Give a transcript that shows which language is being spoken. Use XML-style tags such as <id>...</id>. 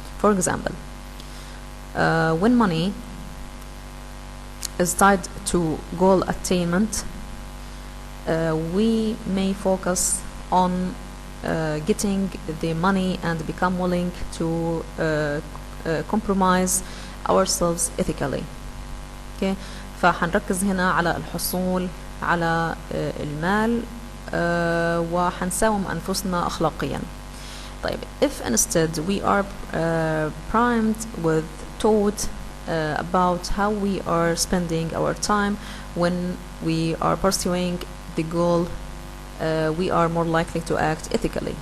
<en>For example, when money is tied to goal attainment, we may focus on getting the money and become willing to compromise ourselves ethically. Okay.</en> <ar>فحنركز هنا على الحصول على المال وحنساوم أنفسنا أخلاقيا. طيب</ar> <en>if instead we are primed with taught about how we are spending our time when we are pursuing the goal, we are more likely to act ethically.</en>